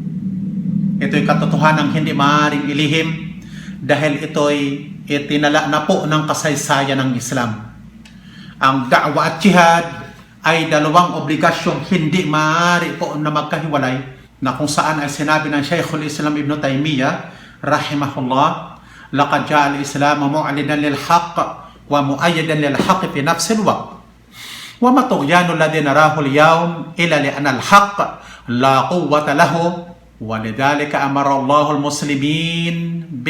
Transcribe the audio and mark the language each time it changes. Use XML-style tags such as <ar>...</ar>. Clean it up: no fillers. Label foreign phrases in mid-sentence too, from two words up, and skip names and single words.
<tl>Ito'y katotohanang hindi maaaring ilihim dahil ito'y itinala na po ng kasaysayan ng Islam. Ang da'wah at jihad ay dalawang obligasyong hindi maaari po na magkahiwalay, na kung saan ay sinabi ng Shaykhul Islam Ibn Taymiyyah rahimahullah,</tl> <ar>لقد جاء الإسلام معلنا للحق ومؤيدا للحق في نفس الوقت وما طغيان الذي نراه اليوم إلا لأن الحق لا قوة له ولذلك أمر الله المسلمين</ar>